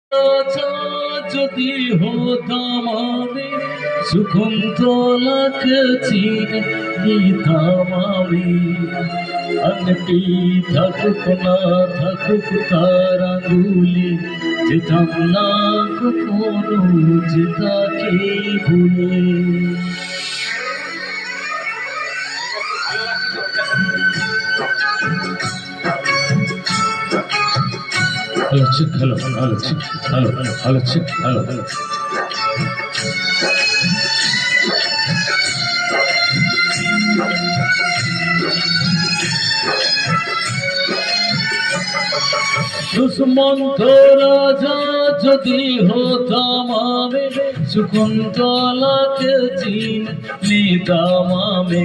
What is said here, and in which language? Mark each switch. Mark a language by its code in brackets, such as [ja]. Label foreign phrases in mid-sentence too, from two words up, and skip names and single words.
[bn] রাজা যদি হতাম আমি, শকুন্তলাকে চিনে নিতাম আমি। আংটি থাকুক না থাকুক তার আঙুলে, যেতাম না কখনো যে তাকে ভুলে। [en] Hello, chick. Hello, hello, chick. Hello, hello, chick. Hello, hello. [bn] দুষ্মন্ত রাজা যদি হতাম আমি, শকুন্তলাকে চিনে নিতাম আমি।